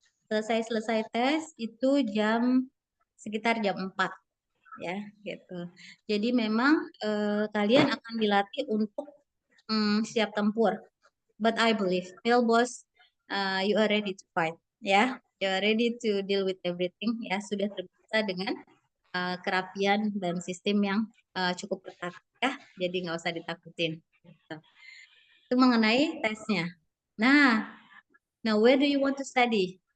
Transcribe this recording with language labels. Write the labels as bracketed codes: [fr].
[id] Selesai tes itu sekitar jam 4 ya gitu. Jadi memang kalian akan dilatih untuk siap tempur. [en] But I believe, Phil boss, you are ready to fight ya. You are ready to deal with everything ya. [id] Sudah terbiasa dengan kerapian dan sistem yang cukup ketat ya. Jadi nggak usah ditakutin. Gitu. Itu mengenai tesnya. [en] Now where do you want to study?